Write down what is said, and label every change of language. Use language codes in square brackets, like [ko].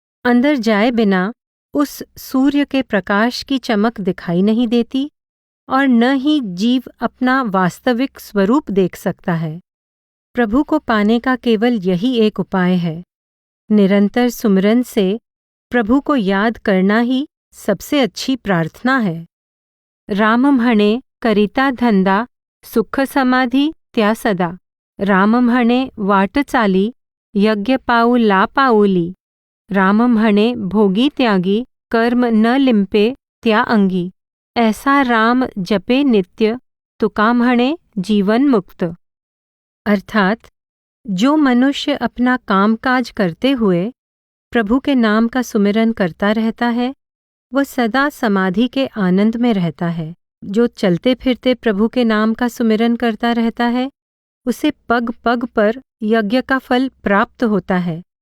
[hi] अंदर जाए बिना उस सूर्य के प्रकाश की चमक दिखाई नहीं देती और न ही जीव अपना वास्तविक स्वरूप देख सकता है। प्रभु को पाने का केवल यही एक उपाय है। निरंतर सुमिरन से प्रभु को याद करना ही सबसे अच्छी प्रार्थना है। [mr] राम म्हणे करिता धंदा, सुख समाधी त्या सदा, राम म्हणे वाट चाली, यज्ञ पाऊ ला पाऊली, राम म्हणे भोगी त्यागी, कर्म न लिंपे त्या अंगी, ऐसा राम जपे नित्य, तुका म्हणे जीवन मुक्त। [hi] अर्थात जो मनुष्य अपना कामकाज करते हुए प्रभु के नाम का सुमिरन करता रहता है, वह सदा समाधि के आनंद में रहता है। जो चलते फिरते प्रभु के नाम का सुमिरन करता रहता है, उसे पग पग पर यज्ञ का फल प्राप्त होता है।